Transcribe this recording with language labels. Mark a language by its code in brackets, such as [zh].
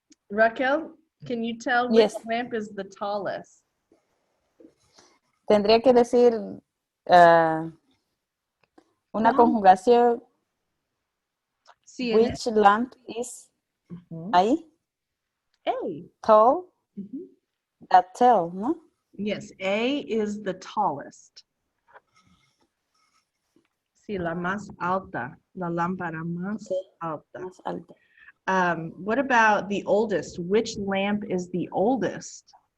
[en] Raquel, can you tell which Yes. lamp is the tallest? [es] Tendría que decir una conjugación. Sí, [en] Which lamp is [es] ahí? [en] A. Tall. Mhm. That tall, [es] ¿no? [en] Yes, A is the tallest. [es] Sí, la más alta, la lámpara más alta. Más alta. [en] What about the oldest? Which lamp is the oldest?